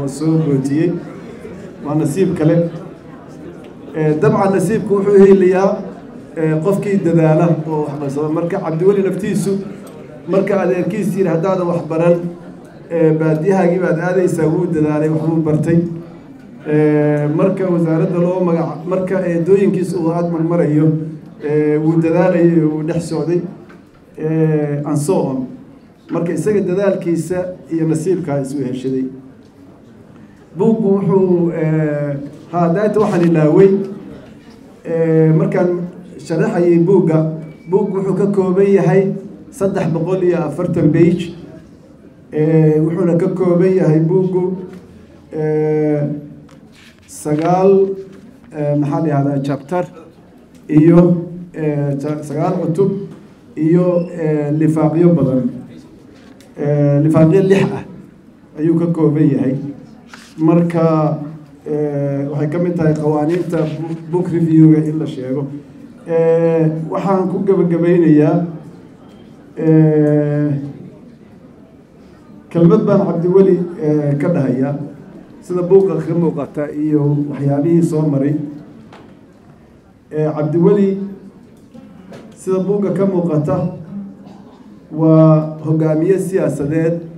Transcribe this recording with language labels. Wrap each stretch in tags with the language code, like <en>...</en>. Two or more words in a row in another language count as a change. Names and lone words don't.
<so>soo bootiyey waa nasiib kale dabcan nasiibku wuxuu helayaa qofkii dadaala oo wax qabsada marka cabdiweli naftiisu marka adeerkiis yiri haddaad wax baran baadiyahaagii baad aadaysaa wuu dadaalay waxbuu bartay marka wasaaradda loo magac marka eedooyinkiisa uu aad marmarayo wuu dadaalayay wuu dhex socday</so> <en>and so on</en> <so>marka isaga dadaalkiisa iyo nasiibkaa isu heshaday buuggu wuxuu daayta waxaan ilaaway markaan sharaxayay buugga wuxuu ka kooban yahay 340 page wuxuuna ka kooban yahay buuggu 9 maxaa la yihahdaa chapter iyo 9 cutub iyo lifaaqyo badan lifaaqyo 6 ah ayuu ka kooban yahay marka waxay ka mid tahay qawaaniinta</so> <en>book review-ga</en> <so>in la sheego waxaan ku gabagabeynayaa kelmad baan cabdiweli ka dhahaya sida buuqa ka muuqata iyo waxyaabihii soo maray cabdiweli sida buuqa ka muuqata waa hogaamiye siyaasadeed</so>